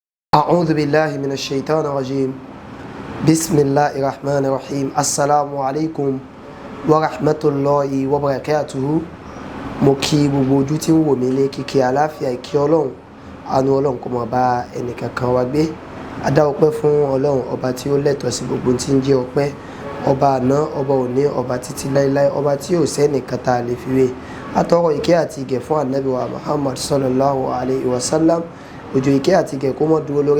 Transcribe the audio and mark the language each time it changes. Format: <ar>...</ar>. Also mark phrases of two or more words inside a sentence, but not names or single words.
<ar>أعوذ بالله من الشيطان الرجيم بسم الله الرحمن الرحيم السلام عليكم ورحمة الله وبركاته</ar> <yo>mo kí gbogbo ojú tí ń wò mí lé kíkí àlàáfíà ìkí ọlọ́run àánú ọlọ́run kó máa bá ẹnìkankan wa gbé a dá ọpẹ́ fún ọlọ́run ọba tí ó lẹ́tọ̀ọ́ sí gbogbo tí ń jẹ́ ọpẹ́ ọba àná ọba òní ọba títí láíláí ọba tí ò sẹ́nìkan tá a lè fi wé atọrọ ìkẹ́ àti ìgẹ̀ fún ànábì wa Muhammad</yo> <ar>صلى الله عليه وسلم</ar> <yo>òjò ìkẹ́ àti ìgẹ̀ kó mọ́ dúró lórí</yo>